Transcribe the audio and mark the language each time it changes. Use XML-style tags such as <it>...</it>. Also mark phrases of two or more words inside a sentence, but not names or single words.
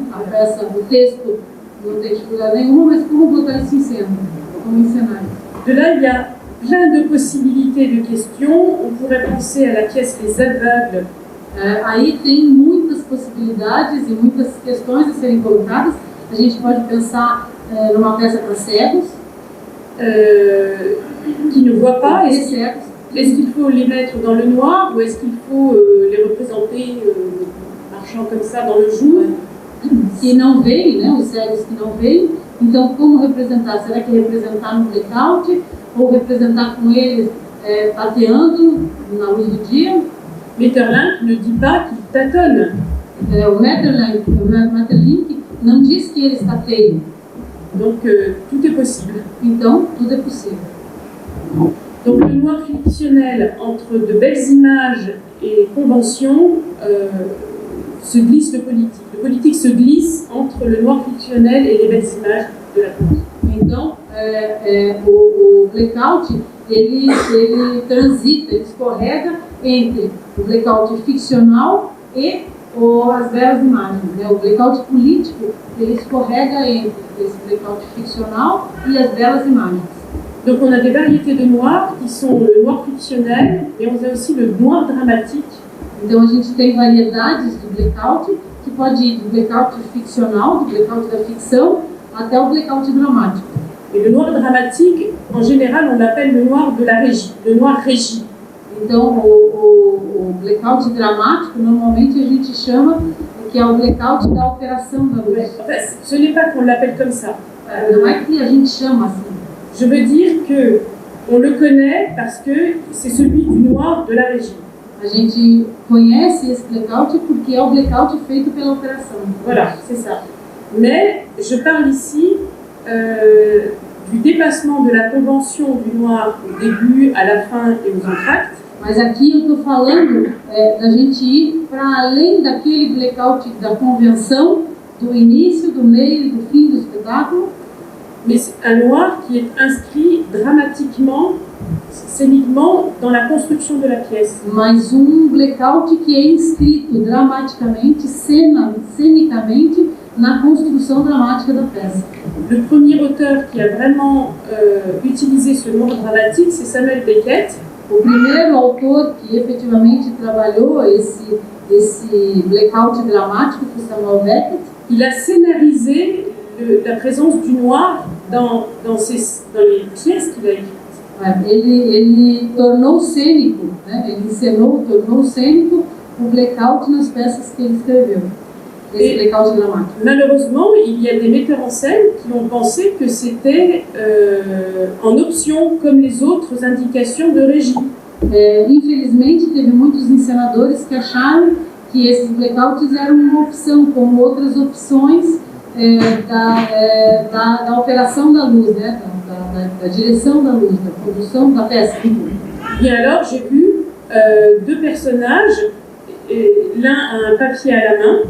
<pt>A peça, o texto não tem dificuldade nenhuma, mas como botar isso em cena, como ensinar isso.</pt> <fr>De là, il y a plein de possibilités de questions. On pourrait penser à la pièce Les Aveugles.</fr> <pt>Aí tem muitas possibilidades e muitas questões a serem colocadas. A gente pode pensar numa peça para cegos,</pt> <fr>qui ne voient pas. Est-ce qu'il faut les mettre dans le noir ou est-ce qu'il faut les représenter marchant comme ça dans le jour?</fr> <pt>Que não veem, né? Os cegos que não veem. Então, como representar? Será que representar no blackout ou representar com eles tateando na luz do dia?</pt> <fr>Maeterlinck ne dit pas qu'il tâtonne.</fr> <pt>O Maeterlinck não diz que eles tateiam.</pt> <fr>Donc, tout est possible.</fr> <pt>Então, tudo é possível.</pt> <fr>Donc, le noir fictionnel, entre de belles images et conventions, se glisse le politique. Le politique se glisse entre le noir fictionnel et les belles images de la convention.</fr> <pt>Então, o blackout, ele transita, ele escorrega entre o blackout ficcional e as belas imagens, né? O blackout político, ele escorrega entre esse blackout ficcional e as belas imagens.</pt> <fr>Donc on a des variétés de noir qui sont le noir fictionnel et on a aussi le noir dramatique.</fr> <pt>Então a gente tem variedades do blackout que pode ir do blackout ficcional, do blackout da ficção, até o blackout dramático.</pt> <fr>Et le noir dramatique, en général, on l'appelle le noir de la régie, le noir régie.</fr> <pt>Então o blackout dramático, normalmente a gente chama que é o blackout da operação da luz.</pt> <fr>Enfin, ce n'est pas qu'on l'appelle comme ça.</fr> <pt>Não é que a gente chama assim.</pt> <fr>Je veux dire que on le connaît parce que c'est celui du noir de la régie.</fr> <pt>A gente conhece esse blackout porque é o blackout feito pela operação.</pt> <fr>Voilà, c'est ça. Mais je parle ici du dépassement de la convention du noir au début, à la fin et aux entr'actes.</fr> <pt>Mas aqui eu estou falando da gente ir para além daquele blackout da convenção, do início, do meio e do fim do espetáculo.</pt> <fr>Mais c'est un noir qui est inscrit dramatiquement, scéniquement, dans la construction de la pièce.</fr> <pt>Mas blackout que é inscrito dramaticamente, cenicamente, na construção dramática da peça.</pt> <fr>Le premier auteur qui a vraiment utilisé ce noir dramatique, c'est Samuel Beckett.</fr> <pt>O primeiro autor que efetivamente trabalhou esse blackout dramático foi Samuel Beckett.</pt> <fr>Il a scénarisé la présence du noir dans les pièces qu'il a écrites.</fr> <pt>Ele tornou cênico, né? Ele encenou, tornou cênico o blackout nas peças que ele escreveu. Esse blackout de Lamarck.</pt> <fr>Malheureusement, il y a des metteurs en scène qui ont pensé que c'était en option comme les autres indications de régie.</fr> <pt>Infelizmente, teve muitos encenadores que acharam que esses blackouts eram uma opção, como outras opções da operação da luz, né? Da direção da luz, da produção da peça.</pt> <fr>Bien alors, j'ai vu deux personnages, l'un a un papier à la main.</fr>